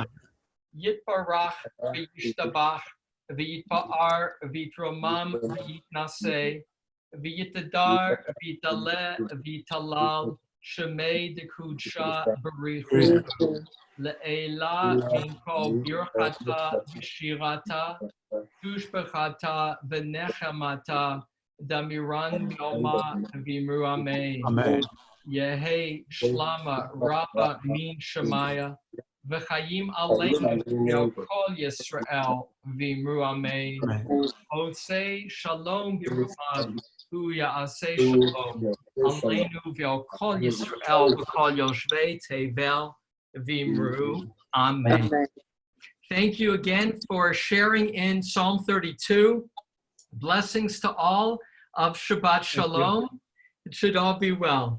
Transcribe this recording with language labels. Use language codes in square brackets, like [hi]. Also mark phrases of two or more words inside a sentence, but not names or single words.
[arc] יתברך וישתבח, ויתפאר ויתרומם ויתנשא, ויתהדר, ויתעלה, ויתהלל, שמיה דקודשא בריך הוא, לעילא מן כל ברכתא ושירתא, תשבחתא ונחמתא, דאמירן בעלמא ואמרו אמן. יהא שלמא רבא מן שמיא, וחיים עלינו ועל כל ישראל ואמרו אמן. [he] עושה שלום במרומיו. הוא יעשה שלום. עלינו ועל כל ישראל ועל כל יושבי תבל ואמרו. Amen. [en] Thank you again for sharing in Psalm 32. Blessings to all of [he] שבת שלום. [en] It should all be well.